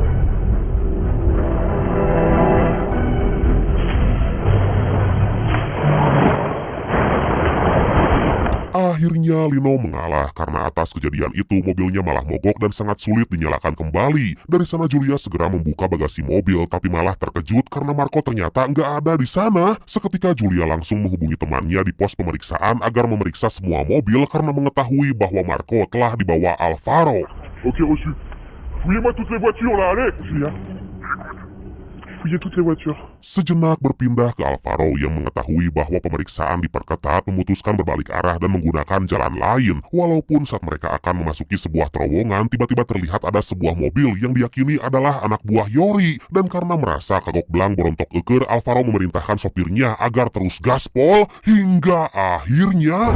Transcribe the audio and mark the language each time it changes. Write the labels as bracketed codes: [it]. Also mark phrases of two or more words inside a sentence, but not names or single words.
[id] Akhirnya Lino mengalah karena atas kejadian itu mobilnya malah mogok dan sangat sulit dinyalakan kembali. Dari sana Julia segera membuka bagasi mobil tapi malah terkejut karena Marco ternyata nggak ada di sana. Seketika Julia langsung menghubungi temannya di pos pemeriksaan agar memeriksa semua mobil karena mengetahui bahwa Marco telah dibawa Alvaro. [fr] Oke, reçu. Fouillez-moi toutes les voitures là, allez. Julia. Fouillez toutes les voitures. [id] Sejenak berpindah ke Alvaro yang mengetahui bahwa pemeriksaan diperketat, memutuskan berbalik arah dan menggunakan jalan lain. Walaupun saat mereka akan memasuki sebuah terowongan, tiba-tiba terlihat ada sebuah mobil yang diyakini adalah anak buah Yori. Dan karena merasa kagok belang berontok eker, Alvaro memerintahkan sopirnya agar terus gaspol hingga akhirnya...